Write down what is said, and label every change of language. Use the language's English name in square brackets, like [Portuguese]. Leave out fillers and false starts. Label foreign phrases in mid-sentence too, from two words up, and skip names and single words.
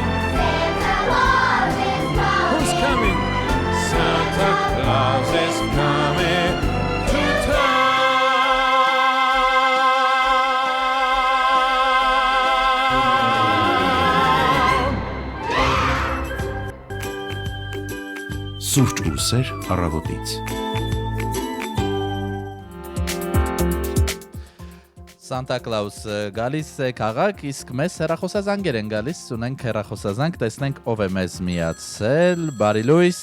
[English] Santa Claus is coming. Who's coming? Santa Claus is coming to town. [Armenian] Սուրճ ու սեր առավոտից։ Սանտա Կլաուս գալիս է քաղաք, իսկ մեզ հեռախոսազանգեր են գալիս, ունենք հեռախոսազանգ, տեսնենք ով է մեզ միացել։ Բարի լույս։